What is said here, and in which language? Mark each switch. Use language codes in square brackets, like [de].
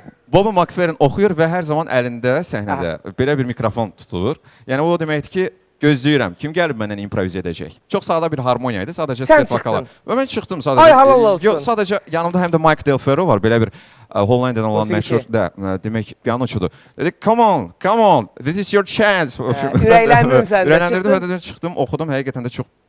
[az] Bobby McFerrin oxuyur və hər zaman əlində səhnədə belə bir mikrofon tutulur. Yəni o deməkdir ki, gözləyirəm. Kim gəlib məndən improvizə edəcək? Çox sadə bir harmoniya idi, sadəcə sket vokalı. Və mən çıxdım sadəcə. Ay halal olsun. Yox, sadəcə yanımda həm də Mike Delfero var, belə bir Hollandiyadan olan məşhur demək pianoçudur. Dedi, [en] come on, this is your chance. [az] Ürəkləndin sən də. Ürəkləndirdim və dedim, çıxdım, oxudum, həqiqətən də çox.